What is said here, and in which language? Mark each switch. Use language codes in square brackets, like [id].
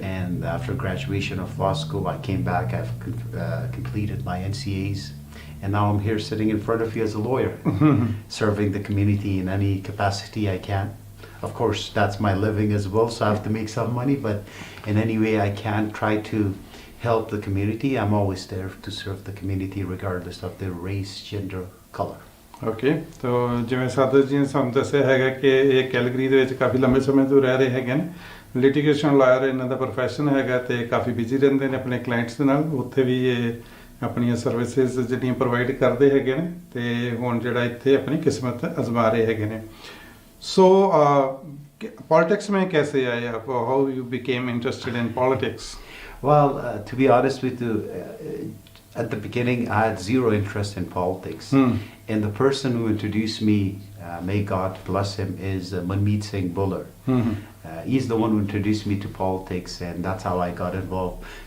[en] And after graduation of law school, I came back. I've completed my NCAs, and now I'm here sitting in front of you as a lawyer, serving the community in any capacity I can. Of course, that's my living as well, so I have to make some money, but in any way I can try to help the community. I'm always there to serve the community regardless of their race, gender, color. [pa] Okay, ਤੋ ਜਿਵੇਂ ਸਾਦਤ ਜੀ ਨੇ ਸਾਨੂੰ ਦੱਸਿਆ ਹੈਗਾ ਕਿ ਇਹ Calgary ਦੇ ਵਿੱਚ ਕਾਫੀ ਲੰਬੇ ਸਮੇਂ ਤੋਂ ਰਹਿ ਰਹੇ ਹੈਗੇ ਨੇ, ਲਿਟੀਗੇਸ਼ਨ ਲਾਇਰ ਇਹਨਾਂ ਦਾ ਪ੍ਰੋਫੈਸ਼ਨ ਹੈਗਾ ਤੇ ਕਾਫੀ ਬਿਜ਼ੀ ਰਹਿੰਦੇ ਨੇ ਆਪਣੇ ਕਲਾਇੰਟਸ ਦੇ ਨਾਲ। ਉੱਥੇ ਵੀ ਇਹ ਆਪਣੀਆਂ ਸਰਵਿਸਿਜ਼ ਜਿਹੜੀਆਂ ਪ੍ਰੋਵਾਈਡ ਕਰਦੇ ਹੈਗੇ ਨੇ ਤੇ ਹੁਣ ਜਿਹੜਾ ਇੱਥੇ ਆਪਣੀ ਕਿਸਮਤ ਅਜ਼ਮਾ ਰਹੇ ਹੈਗੇ ਨੇ। [en] so politics [hi] में कैसे आए आप? [en] How you became interested in politics? Well, to be honest with you, at the beginning I had zero interest in politics. And the person who introduced me, may God bless him, is Manmeet Singh Buller. He's the one who introduced me to politics, and that's how I got involved.